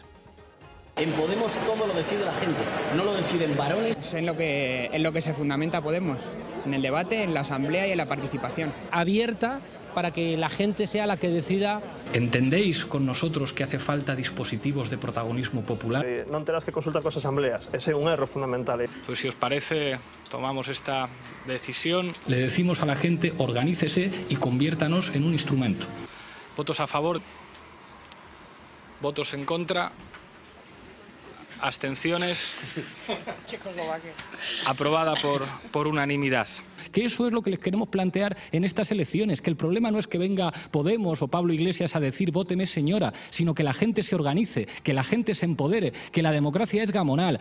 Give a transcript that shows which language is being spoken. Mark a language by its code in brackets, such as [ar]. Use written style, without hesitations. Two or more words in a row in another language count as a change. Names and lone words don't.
[es] En Podemos todo lo decide la gente, no lo deciden varones. Es en lo que se fundamenta Podemos, en el debate, en la asamblea y en la participación. Abierta para que la gente sea la que decida. ¿Entendéis con nosotros que hace falta dispositivos de protagonismo popular? [gl] Non terás que consultar cos asambleas, ese é un erro fundamental. [es] Pues si os parece, tomamos esta decisión. Le decimos a la gente, organícese y conviértanos en un instrumento. Votos a favor, votos en contra, abstenciones, aprobada por unanimidad. Que eso es lo que les queremos plantear en estas elecciones, que el problema no es que venga Podemos o Pablo Iglesias a decir vóteme señora, sino que la gente se organice, que la gente se empodere, que la democracia es gamonal.